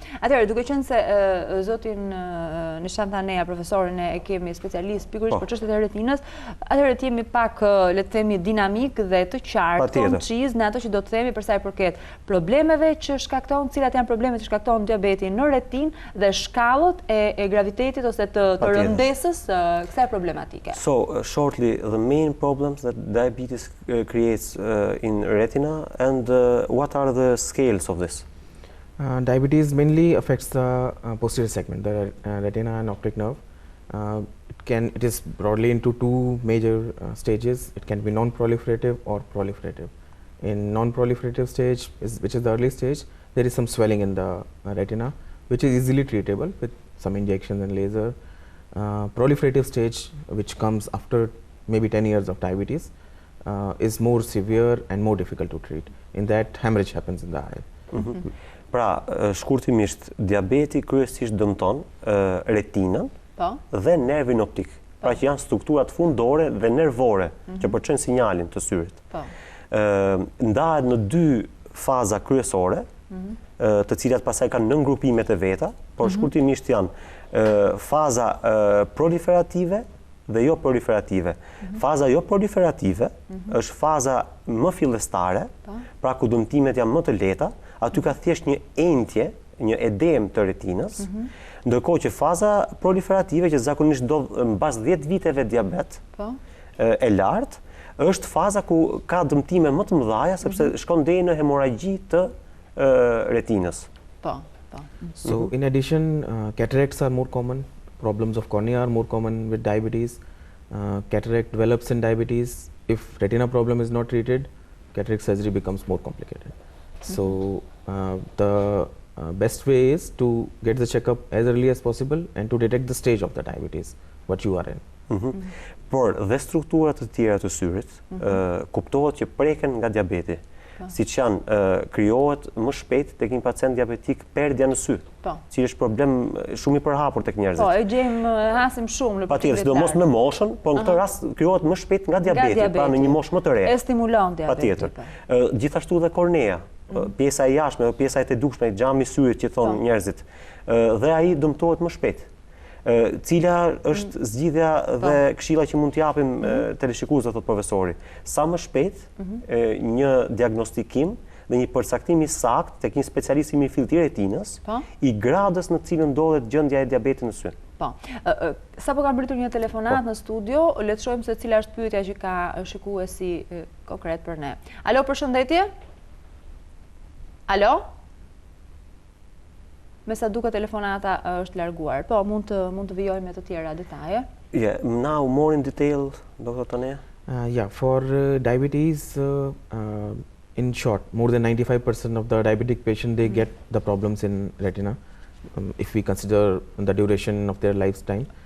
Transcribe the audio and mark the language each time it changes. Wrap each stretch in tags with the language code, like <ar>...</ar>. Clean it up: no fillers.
<sq>Atëherë, duke qenë se zotin Nishant Taneja, profesorin e kemi specialist pikërisht për çështjet e retinës, atëherë të jemi pak, le të themi, dinamik dhe të qartë, konciz në ato që do të themi për sa i përket problemeve që shkaktojnë, cilat janë problemet që shkaktojnë diabetin në retinë dhe shkallët e gravitetit ose të rëndesës kësaj problematike.</sq> <en>So, shortly, the main problems that diabetes creates in retina, and what are the scales of this? Diabetes mainly affects the posterior segment, the retina and optic nerve. It is broadly into two major stages. It can be non-proliferative or proliferative. In non-proliferative stage, which is the early stage, there is some swelling in the retina, which is easily treatable with some injections and laser. Proliferative stage, which comes after maybe 10 years of diabetes, is more severe and more difficult to treat. In that, hemorrhage happens in the eye.</en> <sq>Pra, shkurtimisht, diabeti kryesisht dëmton retinën dhe nervin optik. Pra që janë strukturat fundore dhe nervore që përçojnë sinjalin të syrit. Ndahet në dy faza kryesore, të cilat pastaj kanë nëngrupimet e veta, por shkurtimisht janë faza proliferative dhe jo proliferative. Faza jo proliferative është faza më fillestare, pra ku dëmtimet janë më të lehta, aty ka thjesht një entje, një edem të retinës, ndërkohë që faza proliferative, që zakonisht ndodh mbas 10 viteve diabet e lartë, është faza ku ka dëmtime më të mëdha, sepse shkon deri në hemorragji të retinës.</sq> <en>So, in addition, cataracts are more common. Problems of cornea are more common with diabetes. Cataract develops in diabetes. If retina problem is not treated, cataract surgery becomes more complicated. So the best way is to get the checkup as early as possible and to detect the stage of the diabetes, what you are in.</en> <sq>Por dhe strukturat të tjera të syrit, kuptohet që preken nga diabeti, siç janë krijohet më shpejt tek një pacient diabetik perdja në sy, që është problem shumë i përhapur tek njerëzit. Po, e gjejmë hasim shumë në patjetër, sidomos me moshën, por në këtë rast krijohet më shpejt nga diabeti, pra në një moshë më të re. E stimulon diabetin. Patjetër. Gjithashtu dhe kornea, pjesa e jashtme, pjesa e tedukshme, xhami i syrit që thonë njerëzit, dhe ai dëmtohet më shpejt. Cila është zgjidhja dhe këshilla që mund t'japim teleshikuesve, thot profesori. Sa më shpejt një diagnostikim dhe një përcaktim i saktë tek një specialist i mirëfillt i retinës, i gradës në cilën ndodhet gjendja e diabetit në sy. Po. Sapo ka mbritur një telefonat në studio, le të shohim se cila është pyetja që ka shikuesi konkret për ne. Alo, përshëndetje? Alo? Me sa duke telefonata është larguar. Po, mund të vijojmë me të tjera detaje.</sq> <en>Yeah, now more in detail, Dr. Taneja? Yeah, for diabetes, in short, more than 95% of the diabetic patients, they get the problems in retina, if we consider the duration of their lifetime.</en>